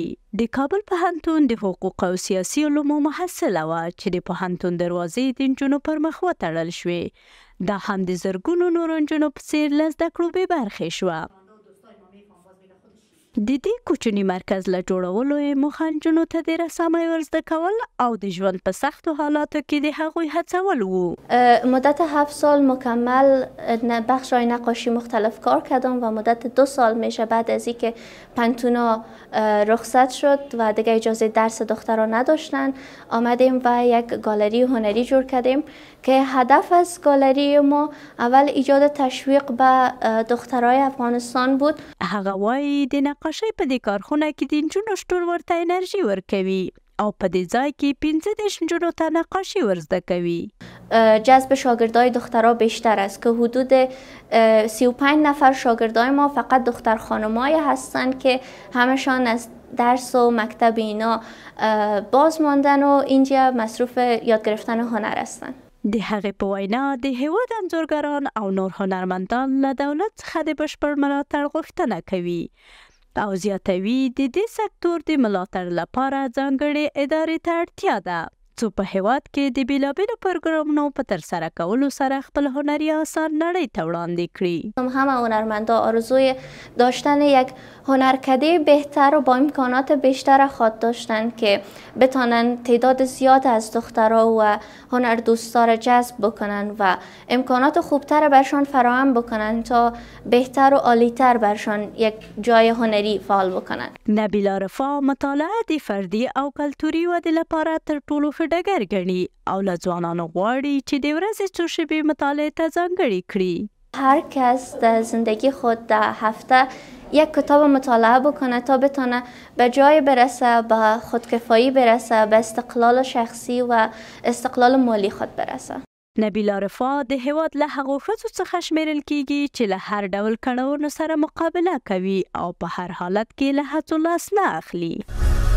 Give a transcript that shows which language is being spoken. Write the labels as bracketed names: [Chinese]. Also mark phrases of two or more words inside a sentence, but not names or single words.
[Pashto] د کابل پوهنتون د حقوق او سیاسي علومو محصله وه چې د پوهنتون دروازې د نجونو پر مخ وتړل شوې. دا هم د زرګونو نورو نجونو په څېر له زده کړو بې برخې شوه. د دې کوچني مرکز له جوړولو یې موخه نجونو ته د رسامۍ ور زده کول او د ژوند په سختو حالاتو کې د هغوی هڅول وو. [Persian] مدت 7 سال مکمل بخش‌های نقاشی مختلف کار کردم و مدت 2 سال میشه بعد از اینکه پنتونا رخصت شد و دیگه اجازه درس دخترها نداشتن آمدیم و یک گالری هنری جور کردیم که هدف از گالری ما اول ایجاد تشویق به دخترای افغانستان بود. [Pashto] هغه وایي د نقاشۍ په دې کارخونه کې د نجونو شتون ورته انرژي ورکوي او په دې ځای کې 15 نجونو ته نقاشي ور زده کوي. [Persian] جذب شاگردای دخترها بیشتر است که حدود 35 نفر شاگردای ما فقط دختر خانمای هستند که همشان از درس و مکتب اینا باز ماندن و اینجا مصروف یاد گرفتن هنر هستند. [Pashto] د هغې په وینا د هیواد انځورګران او نور هنرمندان له دولت څخه د بشپړ ملاتړ غوښتنه کوي او زیاتوي د دې سکتور د ملاتړ لپاره ځانګړې ادارې ته اړتیا ده څو په هیواد کې د بیلابیلو پروګرامونو په ترسره کولو سره خپل هنري آثار نړۍ ته وړاندې کړي. [Persian] همه هنرمندا آرزوی داشتن یک هنرکده بهتر و با امکانات بیشتر خواهد داشتن که بتانن تعداد زیاد از دخترها و هنر دوستا را جذب بکنن و امکانات خوبتر برشان فراهم بکنن تا بهتر و عالیتر برشان یک جای هنری فعال بکنن. [Pashto] نبیلا رفا مطالعه د فردي او کلتوري ودې لپاره تر ټولو ډګر ګڼي او له ځوانانو غواړي چې د ورځې څو شېبې مطالعې ته ځانګړې کړي. [Persian] هر کس در زندگی خود در هفته یک کتاب مطالعه بکنه تا بتونه به جای برسه، به خودکفایی برسه، به استقلال شخصی و استقلال مالی خود برسه. [Pashto] نبیلا رفا د هیواد له هغو ښځو څخه شمیرل کیږي چې له هر ډول کړاوونو سره مقابله کوي او په هر حالت کې له هڅو لاس نه اخلي.